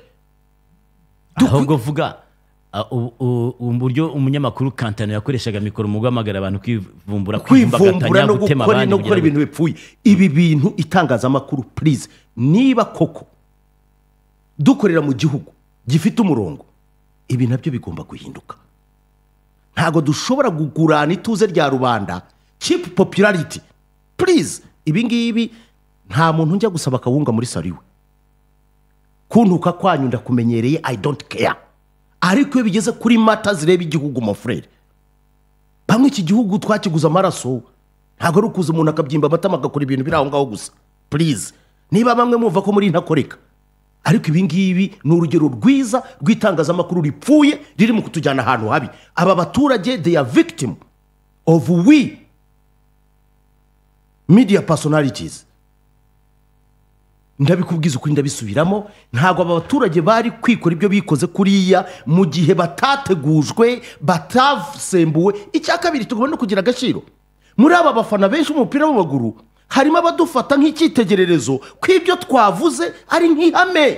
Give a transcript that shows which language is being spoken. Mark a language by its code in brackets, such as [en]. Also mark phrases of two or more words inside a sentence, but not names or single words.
[rw] Ahubwo vuga uburyo umunyamakuru Kantano yakoreshaga mikoro mu guhamagara abantu kwivumbura no gukora ibintu bipfuye. Ibi bintu itangazamakuru please, niba koko dukorera mu gihugu gifite umurongo, ibi nabyo bigomba guhinduka. Ntago dushobora gugurana ituze rya rubanda, [en] cheap popularity. [rw] Please, ibi ngibi nta muntu njya gusaba kawunga muri sariwe. Kuntuka kwanyu ndakumenyereye, [en] I don't care. [rw] Ariko iyo bigeze kuri mata zireba igihugu [en] my friend, [rw] bamwe iki gihugu twakiguza amaraso, ntago ari ukuza umuntu akabyimba amatama agakora ibintu biri aho ngaho gusa. Please, niba bamwe muva ko muri ntakoreka, ariko ibi ngibi ni urugero rwiza rw'itangazamakuru ripfuye riri mu kutujyana ahantu habi. Aba baturage [en] they are victim of we media personalities. [rw] Ndabikubwiza ukuri ndabisubiramo, ntago aba baturage bari kwikora ibyo bikoze kuriya mu gihe batategujwe, batasembuwe. Icya kabiri tugomba no kugira agaciro muri aba bafana benshi umupira w'amaguru, harimo abadufata nk'icyitegererezo kw'ibyo twavuze ari nk'ihame.